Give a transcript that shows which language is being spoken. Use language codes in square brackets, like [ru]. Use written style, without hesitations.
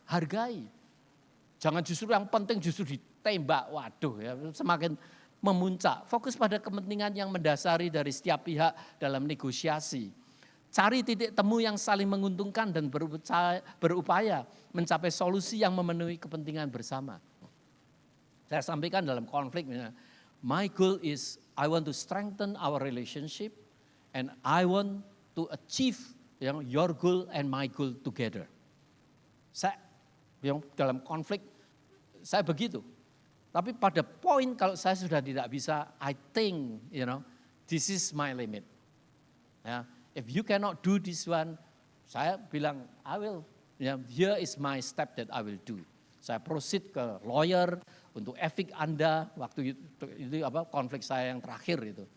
[id] Hargai. Jangan justru yang penting justru ditembak. Waduh ya, semakin memuncak. Fokus pada kepentingan yang mendasari dari setiap pihak dalam negosiasi. Cari titik temu yang saling menguntungkan dan berupaya mencapai solusi yang memenuhi kepentingan bersama. Saya sampaikan dalam konflik, [en] my goal is I want to strengthen our relationship and I want to achieve your goal and my goal together. [id] Saya dalam konflik saya begitu. Tapi pada poin kalau saya sudah tidak bisa, [en] I think this is my limit. Ya, if you cannot do this one, [id] saya bilang [en] I will. Here is my step that I will do. [id] Saya proceed ke lawyer untuk efek Anda waktu itu konflik saya yang terakhir itu.